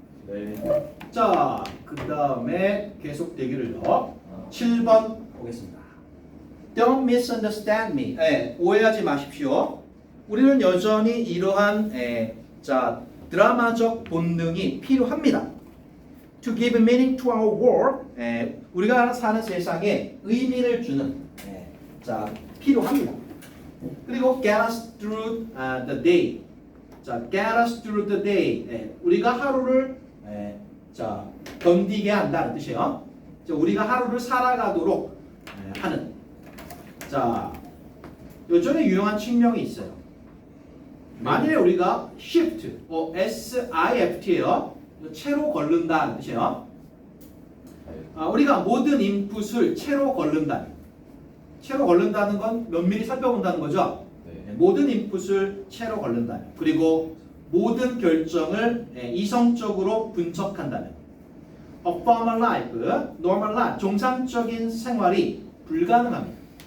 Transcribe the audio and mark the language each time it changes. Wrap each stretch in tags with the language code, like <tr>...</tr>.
<ko>네. 자, 그 다음에 계속 되기를요. 7번 보겠습니다.</ko> <en>Don't misunderstand me.</en> <ko>오해하지 마십시오. 우리는 여전히 이러한 자 드라마적 본능이 필요합니다.</ko> <en>To give meaning to our world.</en> <ko>우리가 사는 세상에 의미를 주는 자 필요합니다. 그리고</ko> <en>get us through the day. 자, get us through the day.</en> <ko>우리가 하루를 자 견디게 한다는 뜻이에요. 자, 우리가 하루를 살아가도록 하는. 자, 요즘에 유용한 칙령이 있어요. 만일에 우리가 shift, SIFT예요. 채로 걸른다는 뜻이에요. 우리가 모든 인풋을 채로 걸른다. 채로 걸른다는 건 면밀히 살펴본다는 거죠. 모든 인풋을 채로 걸른다. 그리고 모든 결정을 이성적으로 분석한다는.</ko> <en>a formal life, normal life,</en> <ko>정상적인 생활이 불가능합니다.</ko>